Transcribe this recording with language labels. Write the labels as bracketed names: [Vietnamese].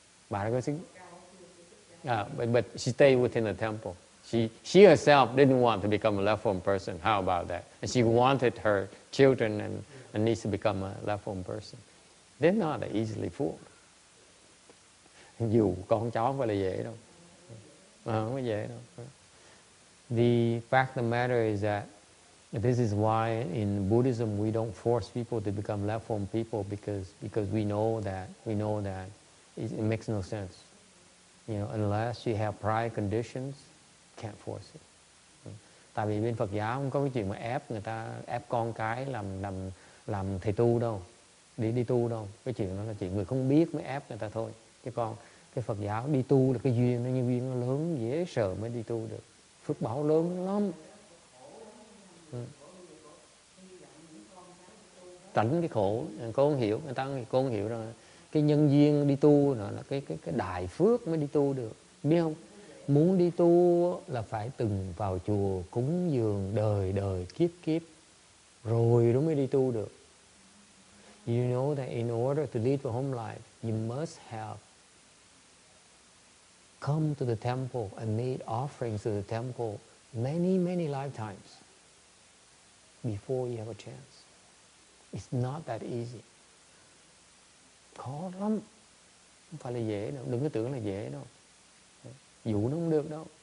[Vietnamese] Bà có xuất [English] but she stayed within the temple. She herself didn't want to become a left home person. How about that? And she wanted her children and niece to become a left home person. They're not easily fooled. [Vietnamese] Dù con cháu không phải là dễ đâu. Không có dễ đâu. [English] The fact of the matter is that this is why in Buddhism we don't force people to become left home people because we know that it makes no sense. Unless you have prior conditions, can't force it. [Vietnamese] Tại vì bên Phật giáo không có cái chuyện mà ép người ta, ép con cái làm thầy tu đâu, đi tu đâu. Cái chuyện đó là chuyện người không biết mới ép người ta thôi. Cái Phật giáo đi tu là cái duyên, nó như duyên nó lớn, dễ sợ mới đi tu được. Phước báo lớn lắm. Tránh cái khổ, cô không hiểu, người ta cô không hiểu rằng cái nhân duyên đi tu là cái đại phước mới đi tu được, biết không? Muốn đi tu là phải từng vào chùa cúng dường đời đời kiếp kiếp rồi đó mới đi tu được. [English] You know that in order to lead a home life, you must have come to the temple and made offerings to the temple many lifetimes before you have a chance. It's not that easy. [Vietnamese] Khó lắm. Không phải là dễ đâu. Đừng có tưởng là dễ đâu. Dụ nó không được đâu.